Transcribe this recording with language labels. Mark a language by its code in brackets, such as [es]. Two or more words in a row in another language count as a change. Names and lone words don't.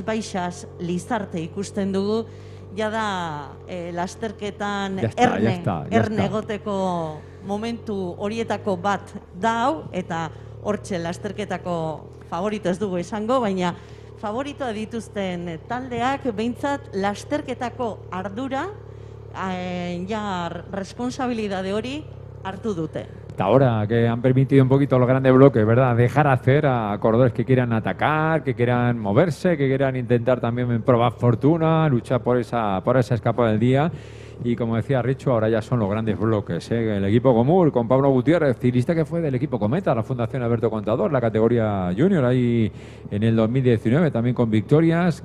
[eu] Baixas, Lizarte ikusten dugu, jada lasterketan erne egoteko momentu horietako bat dau, eta hortxe lasterketako favorito ez dugu esango, baina favoritoa dituzten taldeak behintzat lasterketako ardura, responsabilidade hori hartu dute. [es] hasta ahora, que han permitido un poquito los grandes bloques, ¿verdad? Dejar hacer a corredores que quieran atacar, que quieran moverse, que quieran intentar también probar fortuna, luchar por esa escapada del día. Y como decía Richo, ahora ya son los grandes bloques, ¿eh? El equipo Gomur con Pablo Gutiérrez, ciclista que fue del equipo Cometa, la Fundación Alberto Contador, la categoría junior, ahí en el 2019 también con victorias.